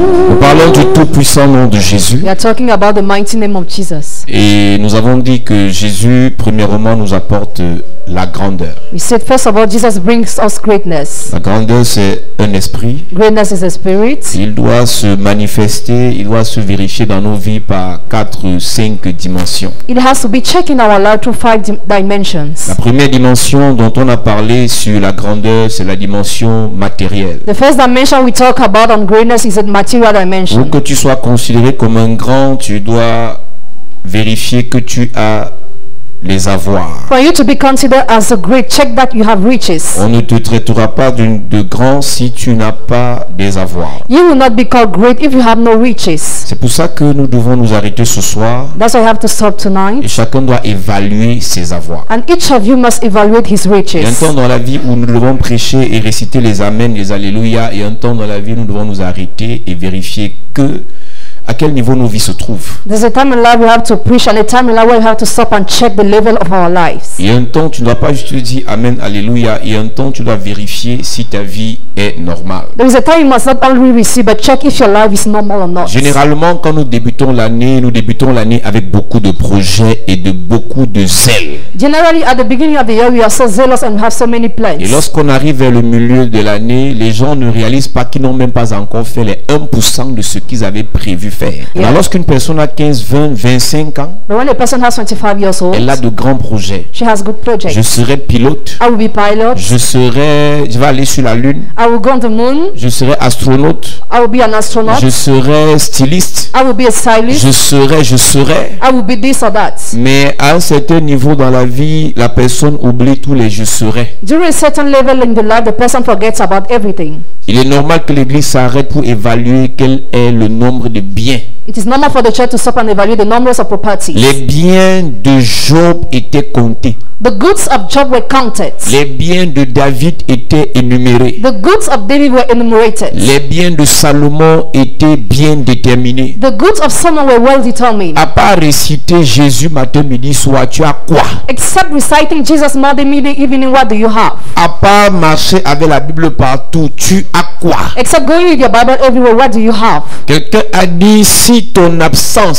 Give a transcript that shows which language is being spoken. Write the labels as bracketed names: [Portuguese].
[French] Nous parlons du tout-puissant nom de Jésus. [English] We are talking about the mighty name of Jesus. [French] Et nous avons dit que Jésus, premièrement, nous apporte la grandeur. [English] We said first of all, Jesus brings us greatness. [French] La grandeur, c'est un esprit. [English] Greatness is a spirit. [French] Il doit se manifester, il doit se vérifier dans nos vies par 4 ou 5 dimensions. [English] It has to be checked in our life through 5 dimensions. [French] La première dimension dont on a parlé sur la grandeur, c'est la dimension matérielle. [English] The first dimension we talk about on greatness is a material dimension. [French] Pour que tu sois considéré comme un grand, tu dois vérifier que tu as les avoirs. [English] For you to be considered as a great, check that you have riches. [French] On ne te traitera pas de grand si tu n'as pas des avoirs. [English] You will not be called great if you have no riches. [French] C'est pour ça que nous devons nous arrêter ce soir. [English] That's why I have to stop [French] Et [English] tonight. [French] chacun doit évaluer ses avoirs. [English] And each of you must evaluate his [French] Il y a un [English] riches. [French] temps dans la vie où nous devons prêcher et réciter les amens, les alléluia. Et un temps dans la vie où nous devons nous arrêter et vérifier à quel niveau nos vies se trouvent. [English] There's a time in life we have to preach and a time in life where we have to stop and check the level of our lives. [French] Il y a un temps, tu ne dois pas juste dire amen, alléluia. Il y a un temps, tu dois vérifier si ta vie est normale. [English] There is a time you must not only receive but check if your life is normal or not. [French] Généralement, quand nous débutons l'année avec beaucoup de projets et de beaucoup de zèle. [English] Generally, at the beginning of the year, we are so zealous and have so many plans. [French] Et lorsqu'on arrive vers le milieu de l'année, les gens ne réalisent pas qu'ils n'ont même pas encore fait les 1% de ce qu'ils avaient prévu faire. [English] Yeah. [French] Alors, lorsqu'une personne a 15, 20, 25 ans, [English] But when a person has 25 years old, [French] elle a de grands projets. [English] she has good projects. [French] Je serai pilote, [English] I will be pilot. [French] je vais aller sur la lune, [English] I will go on the moon. [French] je serai astronaute, [English] I will be an astronaut. [French] je serai styliste, [English] I will be a stylist. [French] je serai. [English] I will be this or that. [French] Mais à un certain niveau dans la vie, la personne oublie tous les je serai. [English] During a certain level in the life, the person forgets about everything. [French] Il est normal que l'église s'arrête pour évaluer quel est le nombre de biens. [English] It is normal for the church to stop and evaluate the numbers of properties. [French] Les biens de Job étaient comptés. [English] The goods of Job were counted. [French] Les biens de David étaient énumérés. [English] The goods of David were enumerated. [French] Les biens de Salomon étaient bien déterminés. [English] The goods of Solomon were well determined. [French] À part réciter Jésus matin, midi, soir, tu as quoi? [English] Except reciting Jesus morning, midday, evening, what do you have? [French] À part marcher avec la Bible partout, tu as quoi? [English] Except going with your Bible everywhere, what do you have? [French] Quelqu'un a dit si ton absence